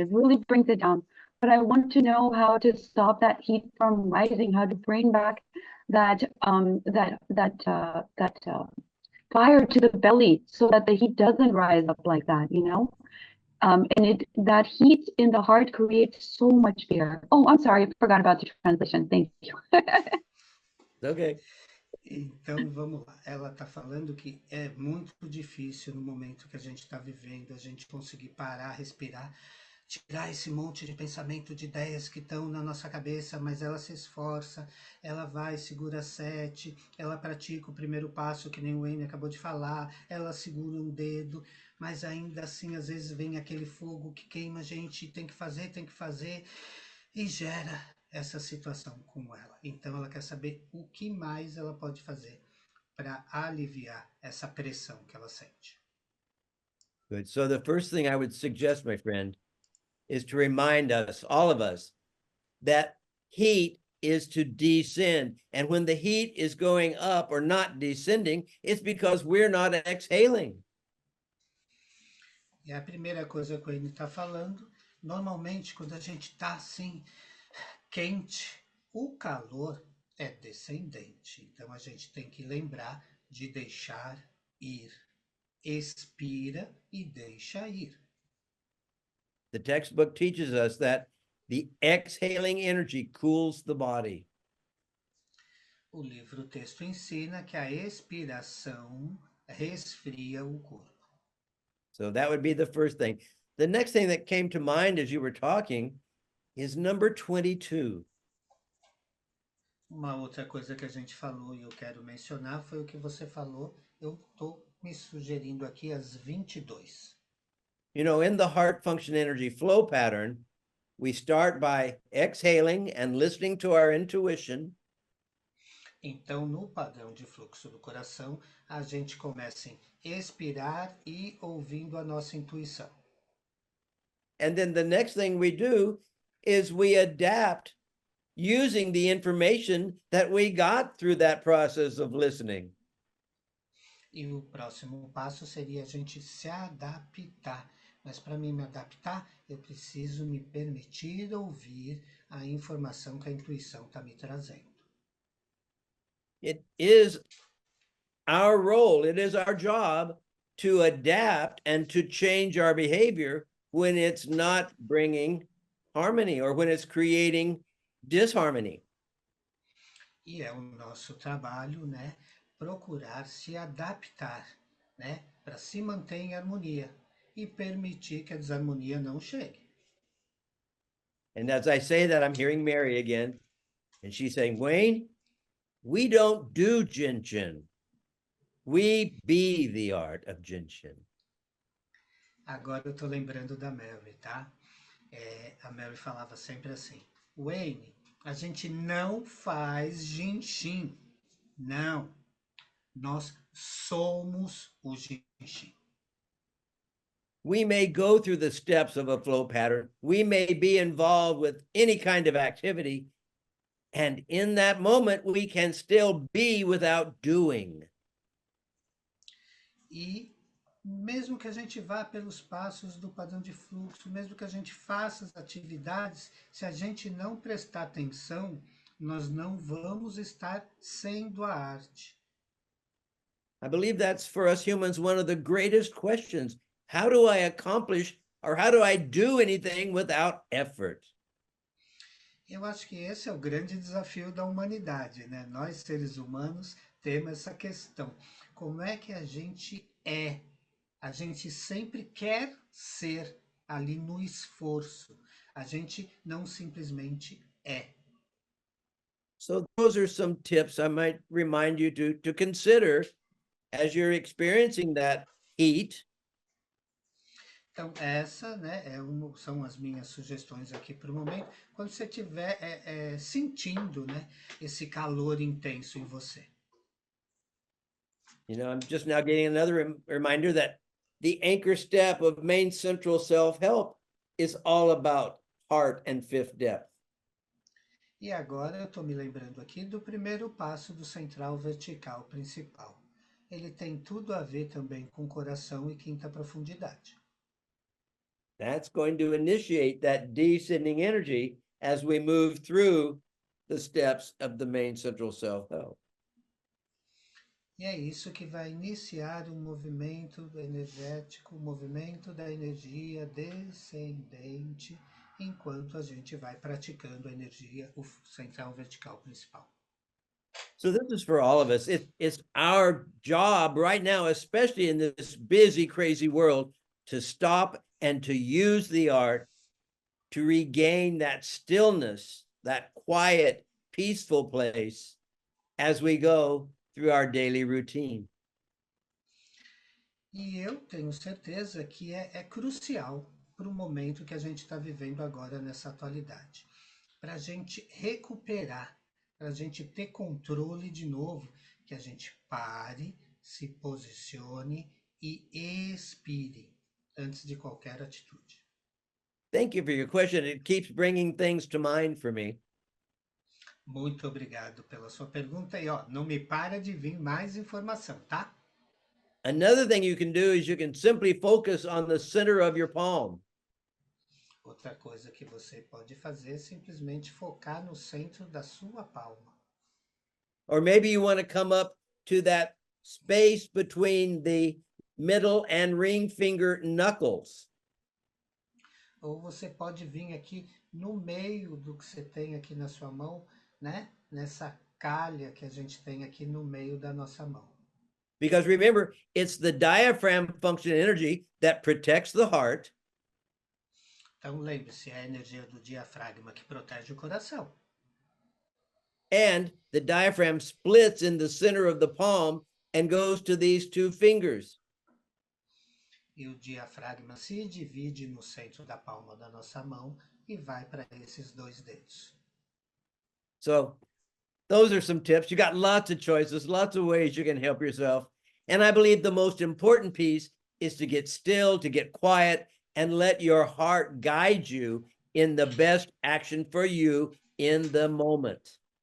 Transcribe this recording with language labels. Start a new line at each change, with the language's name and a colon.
English: It really brings it down. But I want to know how to stop that heat from rising, how to bring back that fire to the belly so that the heat doesn't rise up like that, you know? And that heat in the heart creates so much fear. Oh, I'm sorry, I forgot about the translation. Thank you. Okay.
Portuguese: Então, vamos lá. Ela está falando que é muito difícil no momento que a gente está vivendo, a gente conseguir parar, respirar, tirar esse monte de pensamento, de ideias que estão na nossa cabeça, mas ela se esforça, ela vai, segura 7, ela pratica o primeiro passo, que nem o Wayne acabou de falar, ela segura um dedo, mas ainda assim, às vezes vem aquele fogo que queima a gente, tem que fazer, e gera essa situação com ela. Então, ela quer saber o que mais ela pode fazer para aliviar essa pressão que ela sente.
English: Good. So the first thing I would suggest, my friend, is to remind us, all of us, that heat is to descend. And when the heat is going up or not descending, it's because we're not exhaling.
Portuguese: E a primeira coisa que ele está falando, normalmente quando a gente está assim, quente, o calor é descendente. Então a gente tem que lembrar de deixar ir. Expira e deixa ir.
English: The textbook teaches us that the exhaling energy cools the body.
Portuguese: O livro texto ensina que a expiração resfria o corpo.
English: So that would be the first thing. The next thing that came to mind as you were talking is number 22.
Portuguese: Uma outra coisa que a gente falou e eu quero mencionar foi o que você falou. Eu estou me sugerindo aqui as 22.
English: You know, in the heart function energy flow pattern, we start by exhaling and listening to our intuition.
Portuguese: Então, no padrão de fluxo do coração, a gente começa em expirar e ouvindo a nossa intuição.
English: And then the next thing we do is we adapt using the information that we got through that process of listening.
Portuguese: E o próximo passo seria a gente se adaptar. Mas para mim me adaptar, eu preciso me permitir ouvir a informação que a intuição está me trazendo.
English: It is our role, it is our job to adapt and to change our behavior when it's not bringing harmony or when it's creating disharmony.
Portuguese: E é o nosso trabalho, né, procurar se adaptar, né, para se manter em harmonia e permitir que a desarmonia não chegue.
English: And as I say that, I'm hearing Mary again, and she's saying, Wayne, we don't do Jinshin. We be the art of Jinshin.
Portuguese: Agora eu tô lembrando da Mary, tá? A Mary falava sempre assim, Wayne, a gente não faz Jinshin. Não, nós somos o Jinshin.
English: We may go through the steps of a flow pattern. We may be involved with any kind of activity. And in that moment, we can still be without doing.
Portuguese: E mesmo que a gente vá pelos passos do padrão de fluxo, mesmo que a gente faça as atividades, se a gente não prestar atenção, nós não vamos estar sendo a arte.
English: I believe that's for us humans one of the greatest questions. How do I accomplish or how do I do anything without effort?
Portuguese: Eu acho que esse é o grande desafio da humanidade, né? Nós, seres humanos, temos essa questão. Como é que a gente é? A gente sempre quer ser ali no esforço. A gente não simplesmente é.
English: So those are some tips I might remind you to consider as you're experiencing that heat.
Portuguese: Então, essa, né, são as minhas sugestões aqui para o momento. Quando você estiver sentindo, né, esse calor intenso em você.
English: You know, I'm just now getting another reminder that the anchor step of main central self-help is all about heart and fifth depth.
Portuguese: E agora eu estou me lembrando aqui do primeiro passo do central vertical principal. ele tem tudo a ver também com coração e quinta profundidade.
English: That's going to initiate that descending energy as we move through the steps of the main central self-help.
Portuguese: E é isso que vai iniciar o movimento energético, o movimento da energia descendente, enquanto a gente vai praticando a energia, o central vertical principal.
English: So this is for all of us. It's our job right now, especially in this busy, crazy world, to stop and to use the art to regain that stillness, that quiet, peaceful place as we go through our daily routine.
Portuguese: E eu tenho certeza que é crucial para o momento que a gente está vivendo agora nessa atualidade. Para a gente recuperar, para a gente ter controle de novo, que a gente pare, se posicione e expire antes de qualquer atitude.
English: Thank you for your question. It keeps bringing things to mind for me.
Portuguese: Muito obrigado pela sua pergunta e ó, não me para de vir mais informação, tá?
English: Another thing you can do is you can simply focus on the center of your palm.
Portuguese: Outra coisa que você pode fazer é simplesmente focar no centro da sua palma.
English: Or maybe you want to come up to that space between the middle and ring finger knuckles.
Portuguese: Ou você pode vir aqui no meio do que você tem aqui na sua mão, né? Nessa calha que a gente tem aqui no meio da nossa mão.
English: Because remember, it's the diaphragm function energy that protects the heart.
Portuguese: Então lembre-se, é a energia do diafragma que protege o coração.
English: And the diaphragm splits in the center of the palm and goes to these two fingers.
Portuguese: E o diafragma se divide no centro da palma da nossa mão e vai para esses dois dedos.
English: So those are some tips. You got lots of choices, lots of ways you can help yourself. And I believe the most important piece is to get still, to get quiet, and let your heart guide you in the best action for you in the moment.